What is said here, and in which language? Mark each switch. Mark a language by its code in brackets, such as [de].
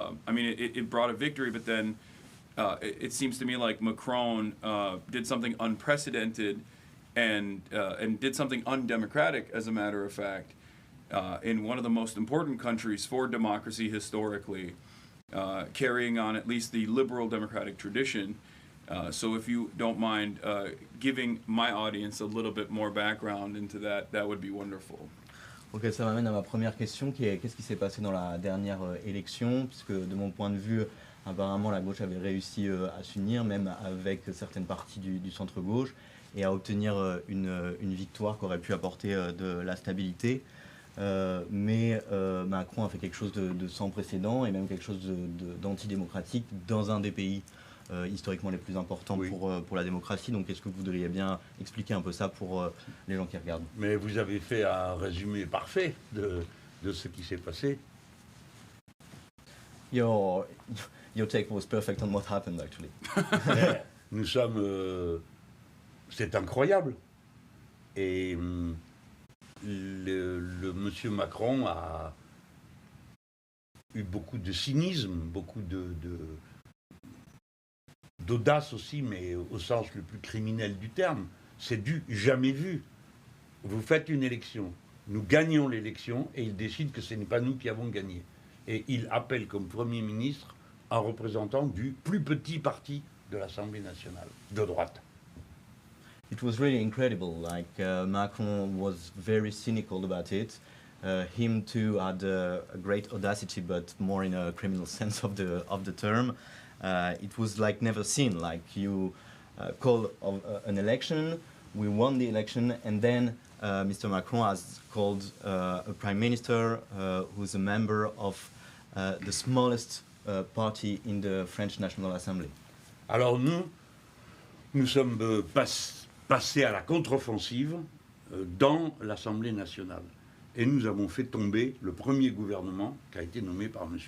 [en] It brought a victory, but then it seems to me like Macron did something unprecedented and did something undemocratic, as a matter of fact, in one of the most important countries for democracy historically, carrying on at least the liberal democratic tradition. So if you don't mind giving my audience a little bit more background into that, that would be wonderful. [fr] Ok, ça m'amène à ma première question qui est qu'est-ce qui s'est passé dans la dernière élection, puisque de mon point de vue, apparemment la gauche avait réussi à s'unir, même avec certaines parties du centre-gauche, et à obtenir une victoire qui aurait pu apporter de la stabilité. Mais Macron a fait quelque chose de sans précédent et même quelque chose d'antidémocratique dans un des pays historiquement les plus importants oui. pour la démocratie. Donc est-ce que vous voudriez bien expliquer un peu ça pour les gens qui regardent? Mais vous avez fait un résumé parfait de ce qui s'est passé. Your take was perfect on what happened actually. Nous sommes... c'est incroyable. Et le monsieur Macron a eu beaucoup de cynisme, beaucoup d'audace aussi, mais au sens le plus criminel du terme. C'est du jamais vu. Vous faites une élection, nous gagnons l'élection et il décide que ce n'est pas nous qui avons gagné. Et il appelle comme Premier ministre un représentant du plus petit parti de l'Assemblée nationale, de droite. [en] It was really incredible. Like Macron was very cynical about it. Him too had a great audacity, but more in a criminal sense of the term. It was like never seen. Like you call an election, we won the election, and then Mr. Macron has called a prime minister who's a member of the smallest party in the French National Assembly. [fr] Alors nous sommes passés à la contre-offensive dans l'Assemblée nationale. Et nous avons fait tomber le premier gouvernement qui a été nommé par M.